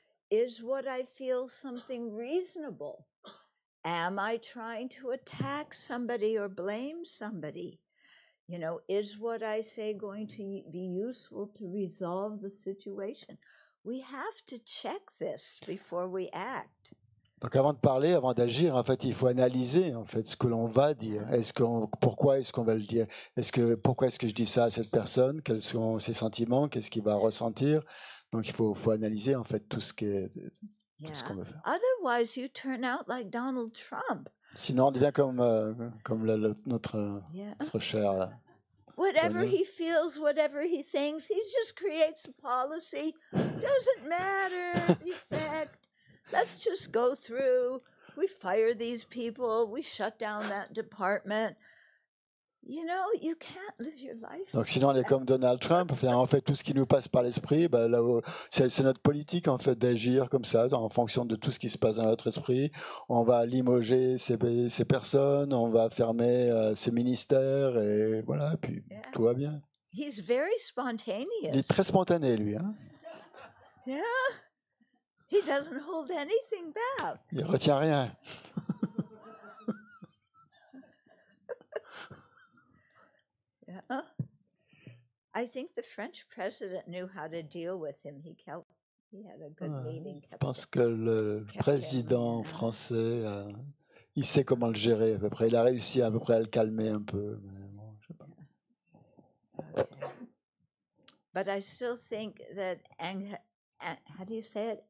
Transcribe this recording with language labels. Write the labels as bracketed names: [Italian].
[English] Is what I feel something reasonable? Am I trying to attack somebody or blame somebody? Is what I say going to be useful to resolve the situation? We have to check this before we act. [French] Donc avant de parler, avant d'agir, en fait, il faut analyser en fait ce que l'on va dire. Pourquoi est-ce qu'on va le dire? Pourquoi est-ce que je dis ça à cette personne? Quels sont ses sentiments? Qu'est-ce qu'il va ressentir? Donc il faut analyser en fait tout ce qu'on veut faire. [English] Otherwise, you turn out like Donald Trump. [French] Sinon, on devient comme notre cher. [English] Whatever Daniel. he feels, whatever he thinks, he just creates a policy. Doesn't matter the effect. Let's just go through. We fire these people. We shut down that department. You can't live your life. [French] Donc sinon, on est comme Donald Trump. On fait tout ce qui nous passe par l'esprit. C'est notre politique en fait d'agir comme ça, en fonction de tout ce qui se passe dans notre esprit. On va limoger ces personnes, on va fermer ces ministères et voilà. Puis tout va bien. [English] He's very [French] Il [English] spontaneous. [French] est très spontané, lui. Hein? [English] Yeah. He doesn't hold anything back. [French] Il retient rien. [English] Yeah. I think the French president knew how to deal with him. He had a good meeting. [French] Je pense que le président français, il sait comment le gérer à peu près. Il a réussi à peu près à le calmer un peu. Mais bon, je sais pas. [English] But I still think that how do you say it?